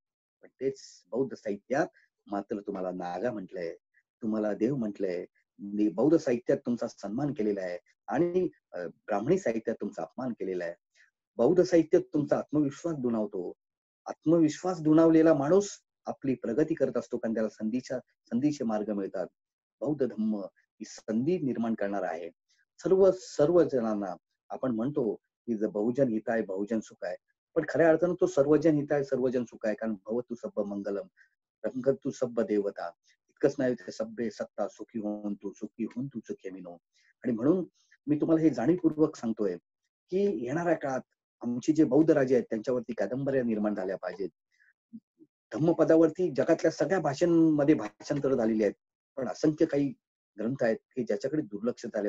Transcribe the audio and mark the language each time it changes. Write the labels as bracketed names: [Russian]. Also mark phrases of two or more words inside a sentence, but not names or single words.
[Marathi] पण तेच बौद्ध साहित्यात मात्र तुम्हाला नागा म्हटलंय, तुम्हाला देव म्हटलंय, बौद्ध साहित्यात तुमचा सन्मान केलेला आहे आणि ब्राह्मणी साहित्यात तुमचा अपमान केलेला आहे. बौद्ध साहित्यात तुमचा आत्मविश्वास दुणावतो. आत्मविश्वास दुणावलेला माणूस आपली प्रगती करत असतो, कारण त्याला संधीचे मार्ग मिळतात. बौद्ध धम्म ही संधी निर्माण करणार आहे. सर्व जणांना आपण म्हणतो की [Pali] बहुजन हिताय बहुजन सुखाय, [Marathi] पण खऱ्या अर्थानं तो [Pali] सर्वजन हिताय सर्वजन सुखाय, [Marathi] कारण [Pali] भवतु सब्ब मंगलम रंगतु सब्ब देवता. [Marathi] इतकंच नाही तर [Pali] सब्बे सत्ता सुखी होऊन तू सुखेमिनो. [Marathi] आणि म्हणून मी तुम्हाला हे जाणीवपूर्वक सांगतोय की येणाऱ्या काळात आमचे जे बौद्ध राजे आहेत त्यांच्यावरती कादंबऱ्या निर्माण झाल्या पाहिजेत. धम्मपदावरती जगातल्या सगळ्या भाषांमध्ये भाषांतर झालेली आहेत, पण असंख्य काही ग्रंथ आहेत की ज्याच्याकडे दुर्लक्ष झालंय.